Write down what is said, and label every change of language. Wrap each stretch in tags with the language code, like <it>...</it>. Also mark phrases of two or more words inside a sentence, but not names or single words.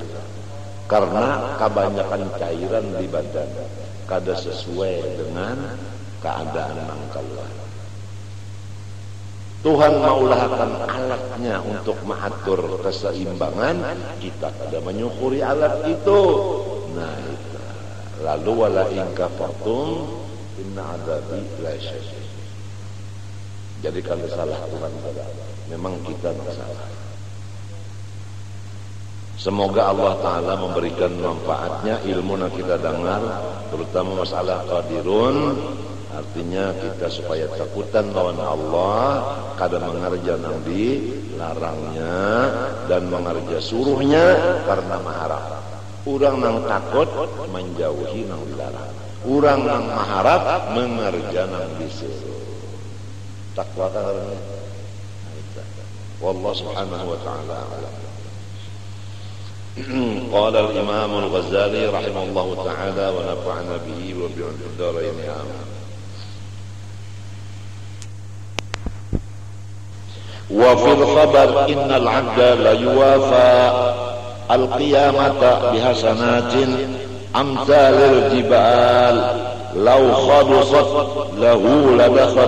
<bjn>Karena kebanyakan cairan di badan kada sesuai dengan keadaan nang keluar. Tuhan maulahkan alatnya untuk mengatur keseimbangan, kita kada menyukuri alat itu. Nah itu. Lalu</bjn> <ar>ولئن كفرتم إن عذابي لشديد.</ar> <bjn>Jadi kalau salah Tuhan pada memang kita salah. Semoga Allah Ta'ala memberikan manfaatnya ilmu yang kita dengar, terutama masalah qadirun. Artinya kita supaya takutan lawan Allah, kada mengerja nang dilarangnya dan mengerja suruhnya karena maharap. Urang nang takut menjauhi nang dilarang. Urang nang maharap mengerja nang disuruh. Takwa karena</bjn> <ar>والله سبحانه وتعالى أعلم. قال الإمام الغزالي رحمه الله تعالى ونفعنا به وبعلوم الدارين آمين. وفي الخبر إن العبد ليوافى القيامة بحسنات أمثال الجبال لو خلصت له لدخل</ar>